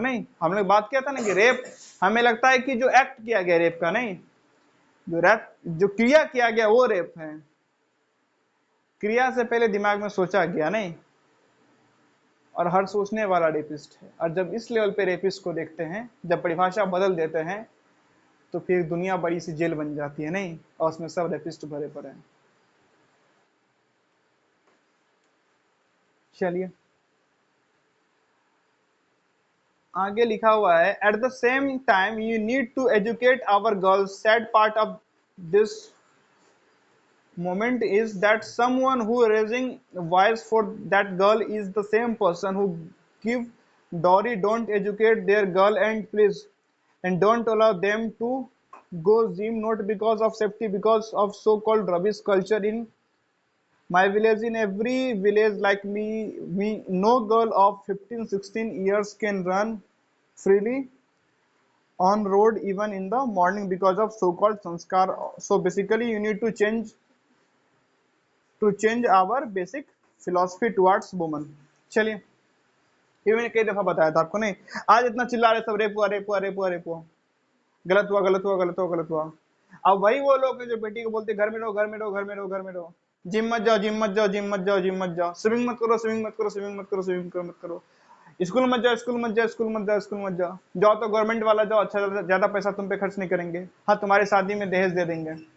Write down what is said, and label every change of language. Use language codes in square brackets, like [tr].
[hi] नहीं, हम लोग बात किया था ना कि रेप, हमें लगता है कि जो एक्ट किया गया रेप का, नहीं, जो क्रिया किया गया वो रेप है, क्रिया से पहले दिमाग में सोचा गया, नहीं, और हर सोचने वाला रेपिस्ट है। और जब इस लेवल पे रेपिस्ट को देखते हैं, जब परिभाषा बदल देते हैं, तो फिर दुनिया बड़ी सी जेल बन जाती है, नहीं, और उसमें सब रेपिस्ट भरे पड़े हैं। चलिए आगे लिखा हुआ है, [en] At the same time you need to educate our girls, sad part of this moment is that someone who raising voice for that girl is the same person who give dowry, don't educate their girl, and please, and don't allow them to go gym, not because of safety, because of so-called rubbish culture in my village. In every village like me no girl of 15-16 years can run freely on road even in the morning because of so-called sanskar. So basically you need to change our basic philosophy towards women. [hi] चलिए, ये मैंने कई दफा बताया था आपको, नहीं, आज इतना चिल्ला रहे सब रेप हुआ रेप हुआ रेप हुआ रेप हुआ, गलत हुआ गलत हुआ गलत हुआ गलत हुआ। अब वही वो लोग हैं जो बेटी को बोलते घर में रहो घर में रहो घर में रहो घर में रहो, जिम मत जाओ जिम मत जाओ जिम मत जाओ जिम मत जाओ, स्विमिंग मत करो स्विमिंग मत करो स्विमिंग मत करो स्विमिंग मत करो, स्कूल मत जाओ स्कूल मत जाओ स्कूल मत जाओ स्कूल मत जाओ, जाओ तो गवर्नमेंट वाला जाओ, अच्छा ज्यादा पैसा तुम पे खर्च नहीं करेंगे, हाँ तुम्हारी शादी में दहेज दे देंगे।